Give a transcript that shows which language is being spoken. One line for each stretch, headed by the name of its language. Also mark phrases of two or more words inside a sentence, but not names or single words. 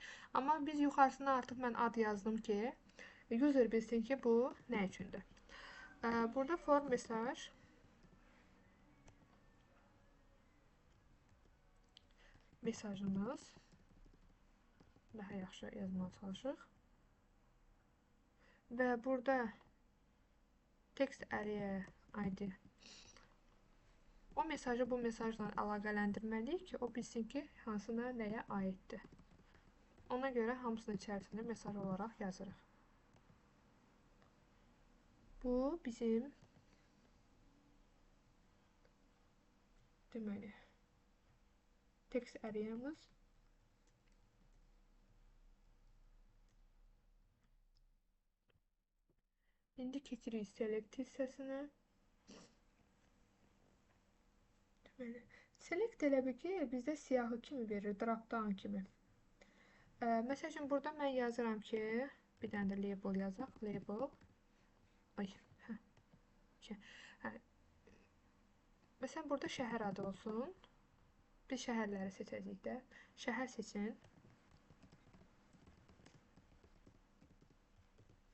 Azerbaijani: Amma biz yuxarısına artıq mən ad yazdım ki, user bilsin ki, bu nə üçündür. Burada for mesaj mesajımız daha yaxşı yazmağa çalışırıq. Və burada
English: text area ID
Azerbaijani: o mesajı bu mesajla əlaqələndirməliyik ki, o bilsin ki, hansına nəyə aiddir. Ona görə hamısının içərisində mesaj olaraq yazırıq. Bu bizim deməli
English: text area'mız.
Azerbaijani: İndi keçirik select hissəsinə. Deməli, select elə bir ki, bizdə siyahı kimi verir, drop-down kimi. Məsələn, burada mən yazıram ki, bir dənə də label yazaq, label. Ay, Məsələn, burada şəhər adı olsun. Biz şəhərləri seçəcəyik də. Şəhər seçin.